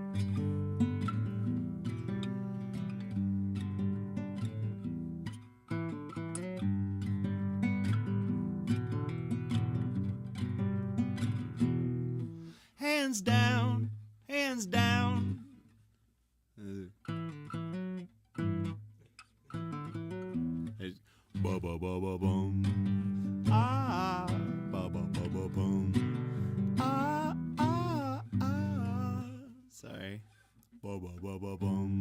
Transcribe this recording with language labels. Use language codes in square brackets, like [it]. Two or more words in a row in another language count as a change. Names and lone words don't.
[en] Hands down, hands down. Hey, ba ba ba ba bum. Ah, ba ba ba ba bum. Ah, ah, ah. Sorry. Ba ba ba ba bum.